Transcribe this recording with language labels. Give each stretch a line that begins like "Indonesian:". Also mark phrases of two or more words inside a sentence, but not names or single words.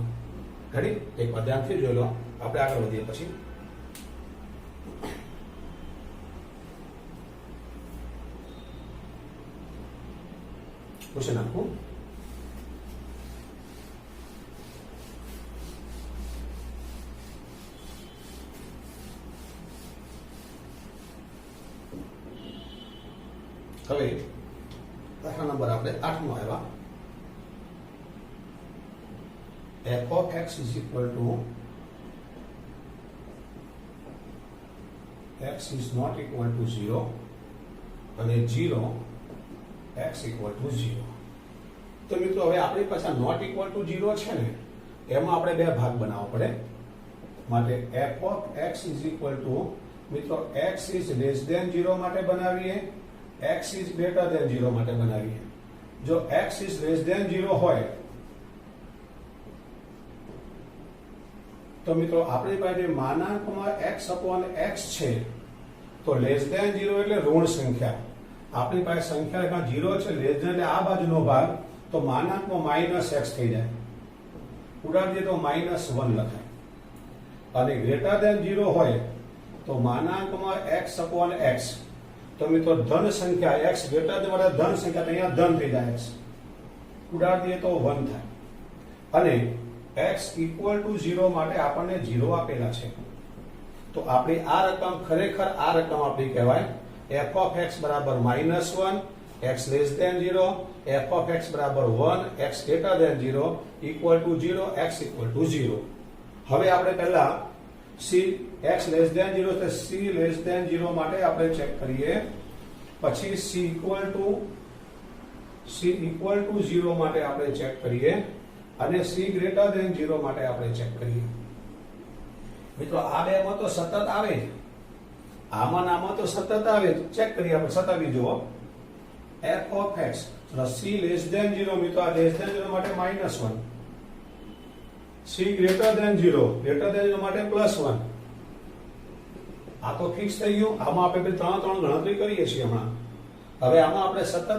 Gujarati: રેડી? એક વાર ધ્યાનથી જોઈ લો. આપણે આગળ વધીએ પછી ક્વેશ્ચન આપું. હવે દાખલા નંબર આપણે 8મો આવ્યા.
English: f of x is equal to x is not equal to 0 અને 0 x equal to 0.
Gujarati: તો મિત્રો હવે આપણી પાસે
English: not equal to 0
Gujarati: છે ને, એમાં આપણે 2 ભાગ બનાવવો પડે.
English: માટે f of x is equal to, મિત્રો x is less than 0
Gujarati: માટે બનાવીએ,
English: x is greater than 0
Gujarati: માટે બનાવીએ. જો
English: x is less than
Gujarati: 0 હોય તો મિત્રો આપણી પાસે માનાંકમાં
English: x upon x
Gujarati: છે. તો
English: less than
Gujarati: 0 એટલે ઋણ સંખ્યા. આપણી પાસે સંખ્યા 0 છે,
English: less than
Gujarati: એટલે આ બાજુનો ભાગ, તો માનાંકમાં -x થઈ જાય. ઉડાડીએ તો -1 લખાય. અને
English: greater than
Gujarati: 0 હોય તો માનાંકમાં
English: x upon x.
Gujarati: તો મિત્રો ધન સંખ્યા x
English: greater than
Gujarati: એટલે ધન સંખ્યા, તો અહીંયા ધન થઈ જાય x. ઉડાડીએ તો 1 થાય. અને
English: x equal to
Gujarati: 0 માટે આપણને 0 આપેલા છે. તો આપણી આ રકમ ખરેખર આ રકમ આપણી કહેવાય
English: f of x બરાબર -1, x less than 0, f of x બરાબર 1, x greater than 0, equal to 0, x equal to 0.
Gujarati: હવે આપણે પહેલા
English: c x less than
Gujarati: 0 એટલે
English: c less than
Gujarati: 0 માટે આપણે ચેક કરીએ. પછી
English: c equal to
Gujarati: 0 માટે આપણે ચેક કરીએ અને
English: c greater than
Gujarati: 0 માટે આપણે ચેક કરીએ. મિત્રો આ બેમાં તો સતત આવે જ, આમાં તો સતત આવે. ચેક કરીએ આપણે સતાવી જુઓ.
English: f of x c less than
Gujarati: 0 મિત્રો આ
English: less than
Gujarati: 0 માટે -1 c
English: greater than
Gujarati: 0 માટે +1 આ તો ફિક્સ થઈ ગયું આમાં આપણે ત્રણ ગણતરી કરીએ છીએ હમણાં હવે આમાં આપણે સતત